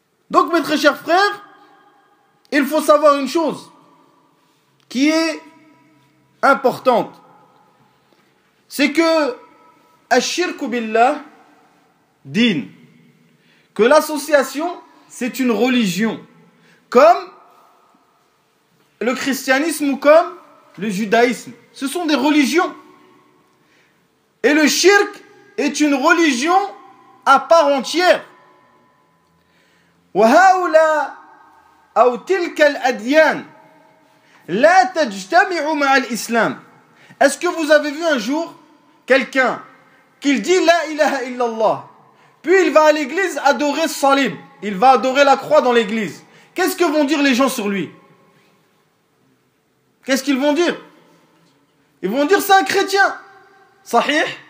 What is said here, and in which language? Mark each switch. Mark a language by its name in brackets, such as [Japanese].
[French] Donc mes très chers frères, il faut savoir une chose qui est importante, c'est que [Arabic] الشرك بالله دين, [French] que l'association c'est une religion comme le christianisme ou comme le judaïsme. Ce sont des religions. Et le shirk est une religion à part entière. [Arabic] وهؤلاء أو تلك الأديان لا تجتمع مع الإسلام. [French] Est-ce que vous avez vu un jour quelqu'un qu'il dit la ilaha illallah, puis il va à l'église adorer Salib, il va adorer la croix dans l'église. Qu'est-ce que vont dire les gens sur lui? Qu'est-ce qu'ils vont dire? Ils vont dire c'est un chrétien. Sahih.